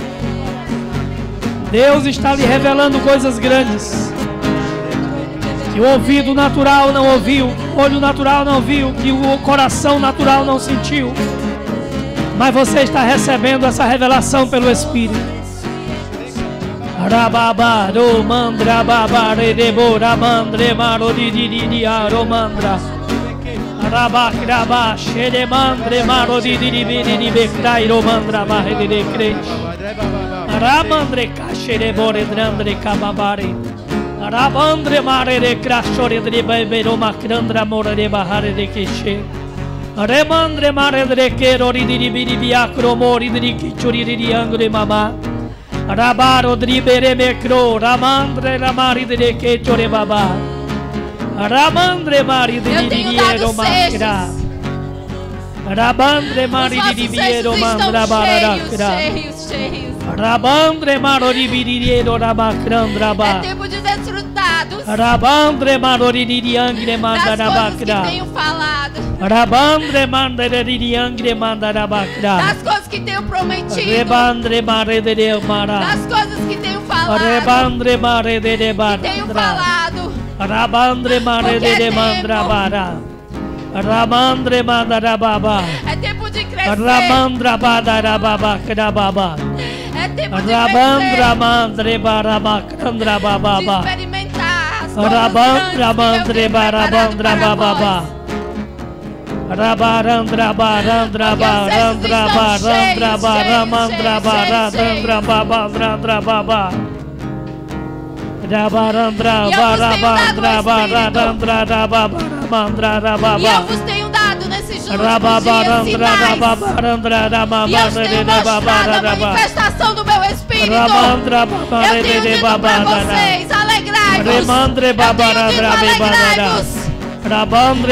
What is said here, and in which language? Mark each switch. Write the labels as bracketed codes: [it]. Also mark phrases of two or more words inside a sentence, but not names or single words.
[pt] Deus está lhe revelando coisas grandes que o ouvido natural não ouviu, o olho natural não viu, que o coração natural não sentiu. Mas você está recebendo essa revelação pelo Espírito. Rababaro mandra babare debora mandre maro di aromandra. Rabakraba shere mandre maro di bekrai romandra barre de cre. Ramandre kashere bore drandre kababare. Rabandre mare de crashore de bebero macrandra mora de bahare de queche. Remandre mare de quero di biacro mori de kichuri di angre mama. Rabaro dribere mecro, ramandre la mari de quechore baba. Ramandre mari de diero macra. Rabandre mari de diero mandra baracra. Rabandre marori biriero rabacrandra ba. É tempo de desfrutados Rabandre marori diangre mandara das coisas que bacra. tenho falado, Rabandre mandare diangre mandara bacra. das coisas que tenho prometido, Rebandre mare de mara. das coisas que tenho falado, Rebandre mare de tenho bandra. falado. Rabandre mare de mandrabara. Ramandre mandarababa. É tempo de crescer. Ramandra badarababa krababa. É tempo de Rabandra crescer. mandre baraba krandra De bababa. experimentar as coisas Rabandra grandes mandre que eu tenho preparado barabandra para bababa. vós. Rabarandra barandra barandra barandra baramandra barandra babandra baba. Rabarandra barabandra barandra babaramandra E eu baba. vos tenho dado nesses últimos dias Rababarandra sinais. babarandra E eu tenho babandra mostrado a babara. manifestação do meu Espírito. Rabandra Eu babare tenho de dito para babara. vocês, alegrai-vos. Remandre Eu tenho dito, babarandra babara. alegrai-vos. Rabandre